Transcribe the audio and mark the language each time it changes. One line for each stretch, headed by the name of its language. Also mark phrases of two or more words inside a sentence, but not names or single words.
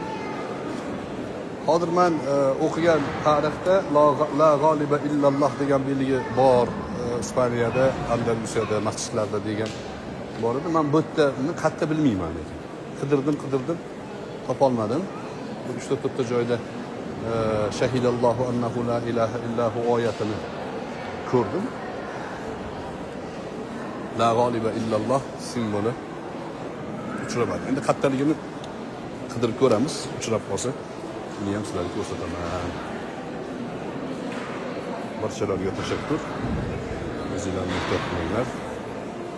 Uzbek: Hozir men o'qigan tarixda
Arabic: لا غالب إلا الله
Uzbek: degan belgi bor. Ispaniyada, Andalusiyada, masjidlarda degan bor edi. Men bu yerda qatta bilmayman lekin. Qidirdim, topolmadim. Bu 3-4 joyda
Arabic: شهد الله أنه لا إله إلا هو
Uzbek: oyatini ko'rdim.
Arabic: لا غالب إلا الله
Uzbek: simboli uchramadi. Endi qattaligini qidirib ko'ramiz, uchrab qolsa, buni ham sizlarga ko'rsataman. Barchalarga tashakkur. O'zinglarni ehtiyot qilinglar.